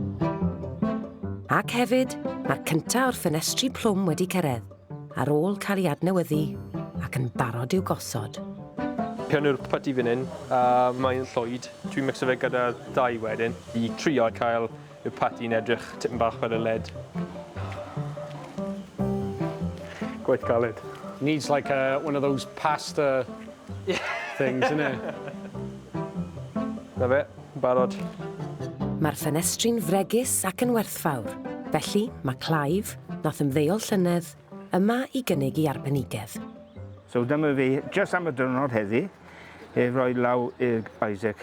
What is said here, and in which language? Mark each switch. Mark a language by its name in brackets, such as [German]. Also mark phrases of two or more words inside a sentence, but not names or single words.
[Welsh] Ac hefyd, mae'r cynta o'r ffenestri plwm wedi cyrraedd, ar ôl cael ei adnewyddu ac yn barod i'w gosod. Hyn yw'r putty fan hyn, a mae'n llwyd. Dwi'n mixo fe gyda 2 wedyn I trio cael y putty'n edrych tipyn bach fel y led. Quite galed. [English] Needs like one of those pasta things, isn't it? [Welsh] Na fe, barod. Mae'r ffenestri'n fregus ac yn werthfawr, felly mae Clive, nath ymddeol llynedd, yma I gynnig I arbenigedd. So dyma fi, just am y diwrnod heddi, roi law i'r Isaac.